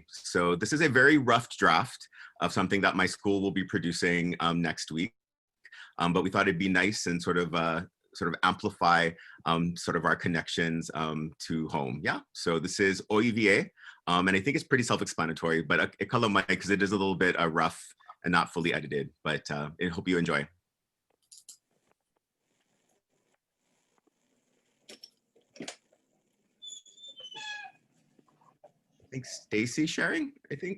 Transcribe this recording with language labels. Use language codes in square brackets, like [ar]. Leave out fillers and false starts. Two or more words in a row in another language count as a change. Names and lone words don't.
[en] So this is a very rough draft of something that my school will be producing next week. But we thought it'd be nice and sort of amplify sort of our connections to home. Yeah, so this is Oiva, and I think it's pretty self-explanatory, but [haw] e kala mai [en] because it is a little bit rough and not fully edited, but I hope you enjoy. I think Stacy's sharing, I think.